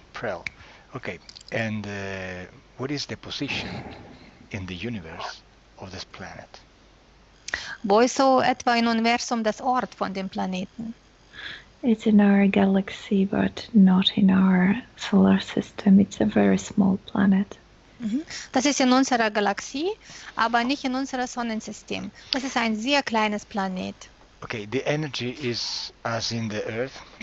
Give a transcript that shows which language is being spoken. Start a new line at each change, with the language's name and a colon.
English: Prel. Okay. And what is the position in the universe of this planet?
German: Wo ist so etwa im Universum das Ort von dem Planeten?
English: It's in our galaxy, but not in our solar system. It's a very small planet.
German: Das ist in unserer Galaxie, aber nicht in unserem Sonnensystem. Das ist ein sehr kleines Planet.
English: Okay, the energy is as in the Earth.